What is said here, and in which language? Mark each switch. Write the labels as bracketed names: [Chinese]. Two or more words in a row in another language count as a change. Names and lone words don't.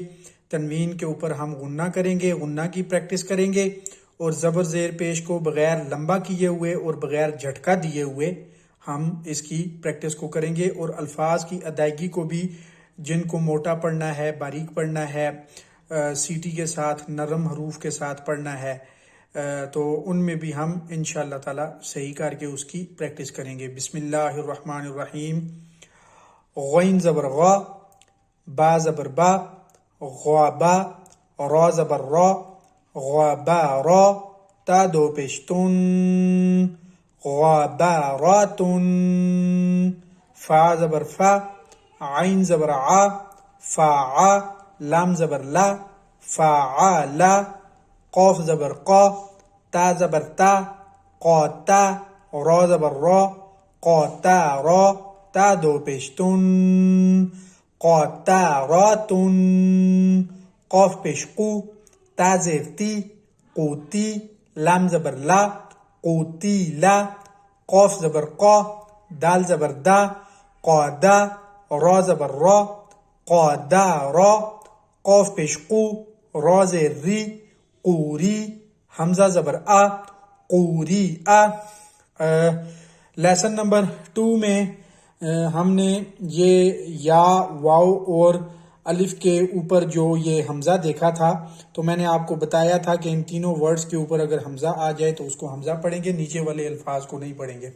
[Urdu] تنوین کے اوپر ہم غنہ کریں گے، غنہ کی پریکٹس کریں گے، اور زبر زیر پیش کو بغیر لمبا کیے ہوئے اور بغیر جھٹکا دیے ہوئے ہم اس کی پریکٹس کو کریں گے، اور الفاظ کی ادائیگی کو بھی جن کو موٹا پڑھنا ہے، باریک پڑھنا ہے، سیٹی کے ساتھ، نرم حروف کے ساتھ پڑھنا ہے، تو ان میں بھی ہم [Arabic] انشاءاللہ تعالی [Urdu] صحیح کر کے اس کی پریکٹس کریں گے۔ [Arabic] بسم اللہ الرحمن الرحیم۔ غین زبر غا، با زبر با، غابا، را زبر را، غابا را، تا دو پیشتون، غاباراتن، فا زبر فا، عین زبر ع، فاعا، لام زبر لا، فاعالا، قاف زبر قا، تا زبر تا، قاتا، را زبر را، قاتارا، تا دو پیشتون، قاتاراتن، قاف پیش قو، تا زیر تی، قوتی، لام زبر لا، قوتیلا، قاف زبر قا، دال زبر دا، قادا، را زبر را، قادارا، قاف پیش قو، را زیر ری، قوری، حمزہ زبر آ، قوری آ۔ [Urdu] لیسن نمبر 2 میں ہم نے یہ یا، واو اور الف کے اوپر جو یہ حمزہ دیکھا تھا، تو میں نے آپ کو بتایا تھا کہ ان تینوں ورڈز کے اوپر اگر حمزہ آ جائے تو اس کو حمزہ پڑھیں گے، نیچے والے الفاظ کو نہیں پڑھیں گے۔